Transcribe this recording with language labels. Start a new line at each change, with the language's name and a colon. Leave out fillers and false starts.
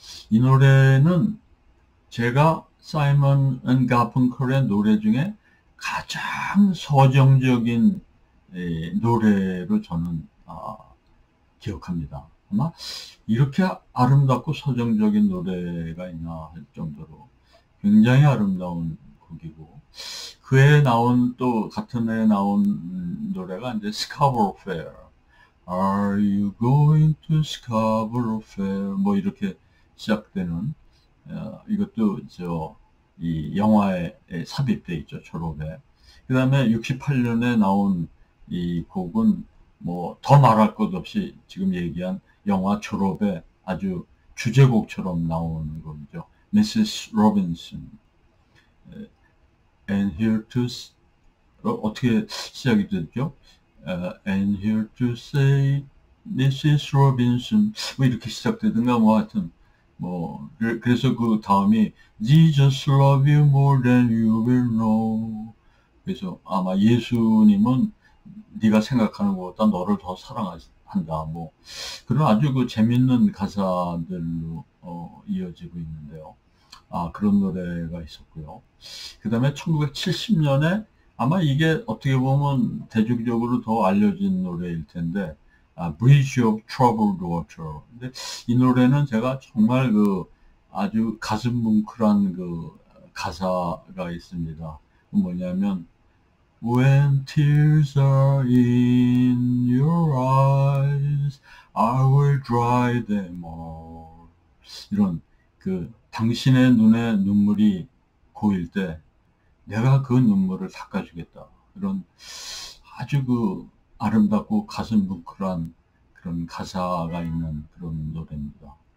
Korean: 이 노래는 제가 사이먼 앤 가펑클의 노래 중에 가장 서정적인 노래로 저는 기억합니다. 아마 이렇게 아름답고 서정적인 노래가 있나 할 정도로 굉장히 아름다운 곡이고, 그해 나온 또 같은 해에 나온 노래가 이제 스카보로 페어.
English: Are you going to Scarborough Fair?
Korean: 뭐 이렇게 시작되는 이것도 이 영화에 삽입돼 있죠, 졸업에. 그 다음에 68년에 나온 이 곡은 뭐 더 말할 것 없이 지금 얘기한 영화 졸업에 아주 주제곡처럼 나오는 곡이죠. Mrs. Robinson.
English: And here to
Korean: 어떻게 시작이 됐죠?
English: And here to say Mrs.
Korean: Robinson 뭐 이렇게 시작되든가 뭐 하여튼 그래서 그 다음이
English: Jesus love you more than you will know.
Korean: 그래서 아마 예수님은 네가 생각하는 것보다 너를 더 사랑한다. 뭐 그런 아주 재밌는 가사들로 이어지고 있는데요. 그런 노래가 있었고요. 그 다음에 1970년에 아마 이게 어떻게 보면 대중적으로 더 알려진 노래일 텐데, Bridge of Troubled Water. 근데 이 노래는 제가 정말 아주 가슴 뭉클한 가사가 있습니다.
English: 뭐냐면, When tears are in your eyes, I will dry them all.
Korean: 이런 당신의 눈에 눈물이 고일 때 내가 그 눈물을 닦아주겠다. 이런 아주 아름답고 가슴 뭉클한 그런 가사가 있는 그런 노래입니다.